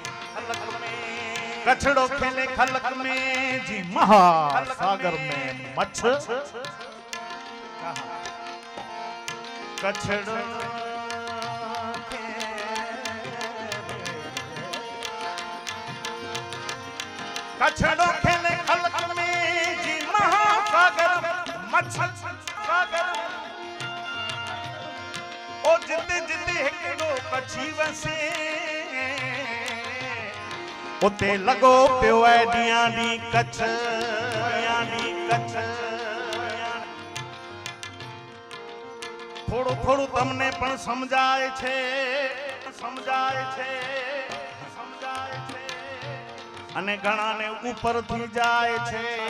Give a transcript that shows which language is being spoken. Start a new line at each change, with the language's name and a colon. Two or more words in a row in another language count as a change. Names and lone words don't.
Kachhi: कछड़ो खेले खलक में जी महासागर में मच्छ कछड़ो कछड़ो खेले खलक में जी महासागर मच्छ सागर
Sindhi: ओ जिते जिते हिकिड़ो कछी वसे उते लॻो पियो आहे ॾींहं ॾींहुं कच्छ
Gujarati: થોડું થોડું તમને પણ સમજાય છે અને ઘણાને ઉપરથી જાય છે